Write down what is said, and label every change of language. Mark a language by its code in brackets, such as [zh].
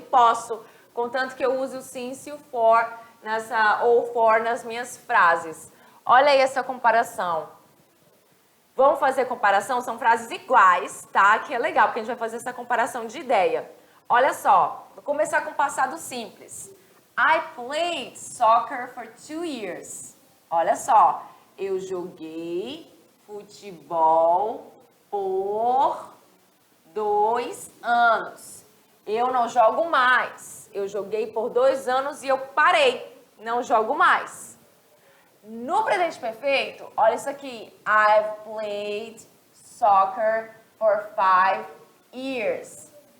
[pt] Posso, contanto que eu use o since e o for ou for nas minhas frases. Olha aí essa comparação. Vamos fazer comparação? São frases iguais, tá? Que é legal, porque a gente vai fazer essa comparação de ideia. Olha só, vou começar com o passado simples. [en] I played soccer for 2 years. [pt] Olha só, eu joguei futebol por 2 anos. Eu não jogo mais. Eu joguei por 2 anos e eu parei. Não jogo mais. No presente perfeito, olha isso aqui. [en] I've played soccer for 5 years.